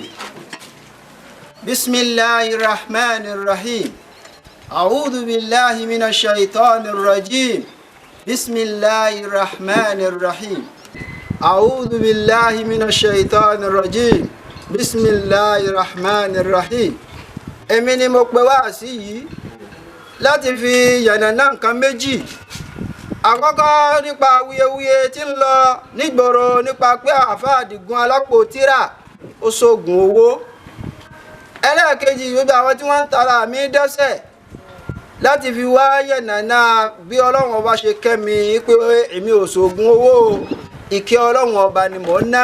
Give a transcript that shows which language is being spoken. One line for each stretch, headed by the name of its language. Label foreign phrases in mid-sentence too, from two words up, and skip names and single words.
Arabic: بسم الله الرحمن الرحيم. أعوذ بالله من الشيطان الرجيم. بسم الله الرحمن الرحيم. أعوذ بالله من الشيطان الرجيم. بسم الله الرحمن الرحيم.
Yoruba: Èmi ni mo pè wá sí yìí láti fi yànnàná nǹkan méjì. Àkọ́kọ́ nípa awuyewuye tí ń lọ nígboro nípa pé àáfàá Àdìgún alápò tírà ó ṣoògùn owó. Ẹlẹ́ẹ̀kejì gbogbo àwọn tí wọ́n ń tara mi dẹ́ṣẹ̀ láti fi wá yẹ̀nàná bí Ọlọ́run ọba ṣe kẹ́mi pé èmi ò ṣoògùn owó ìkẹ́ Ọlọ́run ọba ni mò ń ná.